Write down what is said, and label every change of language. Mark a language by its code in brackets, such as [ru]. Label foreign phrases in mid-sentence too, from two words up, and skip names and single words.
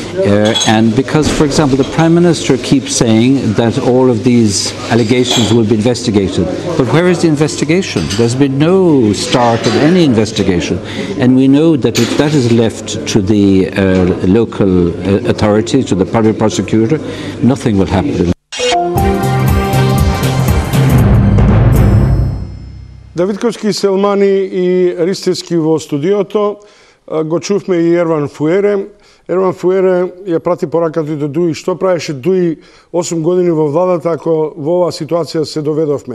[en] And because, for example, the Prime Minister keeps saying that all of these allegations will be investigated. But where is the investigation? There's been no start of any investigation. And we know that if that is left to the local authorities, to the public prosecutor, nothing will happen. [mk] Давидковски, Селмани и Ристевски во студиото. го чувме и Ерван Фуере. Ерван Фуере ја прати пораката до Дуи. Што правеше Дуи 8 години во владата ако во оваа ситуација се доведовме?